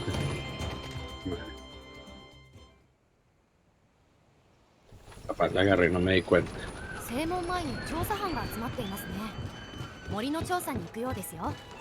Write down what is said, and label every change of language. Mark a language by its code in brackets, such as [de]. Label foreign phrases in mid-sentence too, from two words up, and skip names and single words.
[es] Bueno. Capaz la agarré y no me di cuenta. [ja] 正門前に調査班が集まっていますね。森の調査に行くようですよ。